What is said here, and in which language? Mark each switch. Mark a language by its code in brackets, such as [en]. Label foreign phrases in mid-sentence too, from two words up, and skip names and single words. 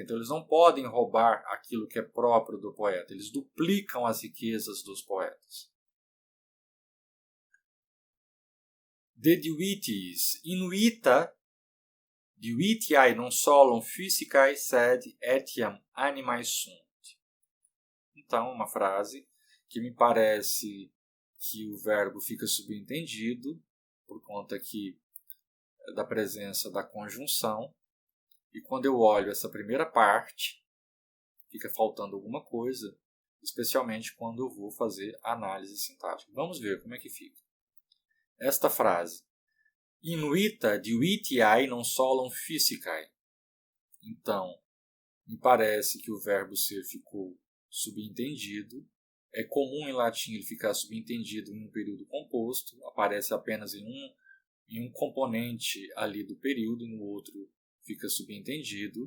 [pt] Então, eles não podem roubar aquilo que é próprio do poeta, eles duplicam as riquezas dos poetas. [la] De divitis inuita divitiae non solum physicae sed etiam animae sunt. [pt] Então, uma frase que me parece que o verbo fica subentendido por conta aqui da presença da conjunção. E quando eu olho essa primeira parte, fica faltando alguma coisa, especialmente quando eu vou fazer análise sintática. Vamos ver como é que fica. Esta frase, [la] inuita divitiae non solum physicae. [pt] Então, me parece que o verbo ser ficou subentendido. É comum em latim ele ficar subentendido em um período composto, aparece apenas em um componente ali do período, e no outro fica subentendido.